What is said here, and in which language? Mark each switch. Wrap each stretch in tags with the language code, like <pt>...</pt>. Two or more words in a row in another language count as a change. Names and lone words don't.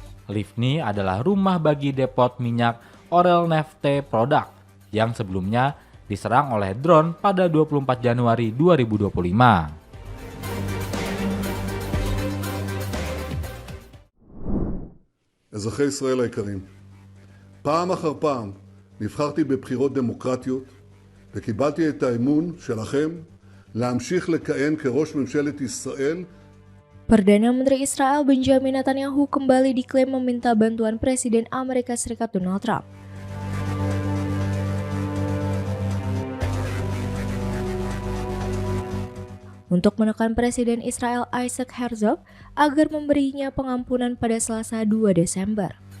<id>Livni adalah rumah bagi depot minyak Orel Nefte Product yang sebelumnya diserang oleh drone pada 24 Januari 2025.</id> <he>אזרחי ישראל היקרים, פעם אחר פעם נבחרתי בבחירות דמוקרטיות וקיבלתי את האמון שלכם להמשיך לכהן כראש ממשלת ישראל.</he> <id>Perdana Menteri Israel Benjamin Netanyahu kembali diklaim meminta bantuan Presiden Amerika Serikat Donald Trump. Untuk menekan Presiden Israel Isaac Herzog agar memberinya pengampunan pada Selasa 2 Desember.</id>